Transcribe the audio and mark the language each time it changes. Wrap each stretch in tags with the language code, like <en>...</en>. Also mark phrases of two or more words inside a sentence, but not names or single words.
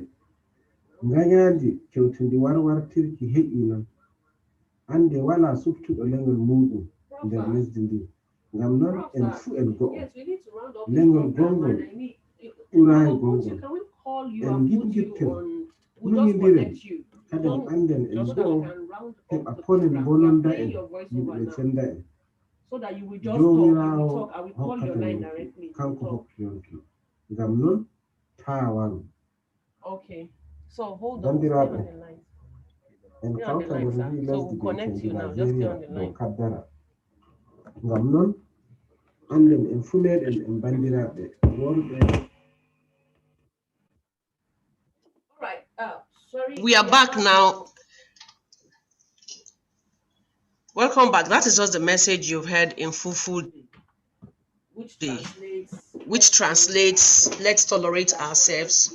<ff>ngañaandi kewtundi warwartirki heƴi non ande wala suftuɗo leŋol muɗum nder lesdi ndi ngam non en fu en go'o leŋol gongol ɓuraayi gongol en giɗgittir muñidiren kadin anden en go'o heɓa kolen bononda en yimɓe cenda en jomirawo hokkata yonki kanko hokki yonki ngam non tawaru bandiraɓe en kawta nder ndi lesdi bi'etendi Nigeria dow kaddara ngam non anden en fu meɗen en bandiraɓe worɓe.</ff> <en>We are back now. Welcome back. That is just the message you've heard in Fufu, which translates, let's tolerate ourselves.</en>